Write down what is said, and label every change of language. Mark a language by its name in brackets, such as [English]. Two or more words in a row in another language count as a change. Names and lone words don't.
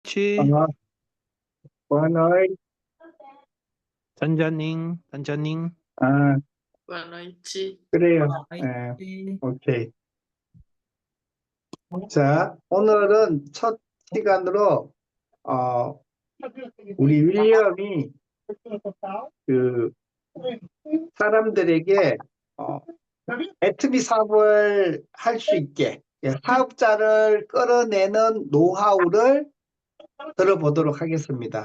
[Portuguese] noite, Olá, boa noite. Tanjanin. [Korean] 아, [Portuguese] Boa noite. [Korean] 그래요. 예, [Portuguese] noite. [Korean] 오케이. 자, 오늘은 첫 시간으로, 어, 우리 윌리엄이 그 사람들에게, 애트미 사업을 할 수 있게, 사업자를 끌어내는 노하우를 들어보도록 하겠습니다.